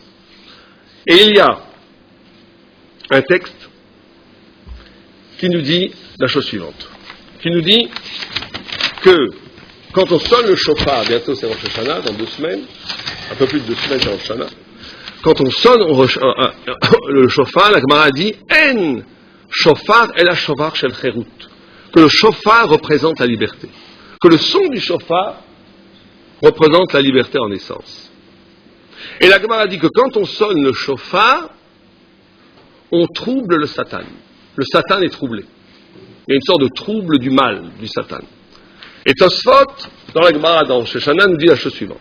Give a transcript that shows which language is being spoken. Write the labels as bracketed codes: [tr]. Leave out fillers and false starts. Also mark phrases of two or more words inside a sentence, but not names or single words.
[fr] Et il y a un texte qui nous dit la chose suivante, qui nous dit que quand on sonne le shofar, bientôt c'est Rosh Hashanah, dans 2 semaines, un peu plus de 2 semaines c'est Rosh Hashanah, quand on sonne le shofar, la Gemara dit [he] אין שופר אל השופר של חירות, [fr] que le shofar représente la liberté, que le son du shofar représente la liberté en essence. Et la Gemara dit que quand on sonne le shofar, on trouble le Satan. Le Satan est troublé. Il y a une sorte de trouble du mal du Satan. Et Tosfot, dans la Gemara, dans Shoshana, nous dit la chose suivante.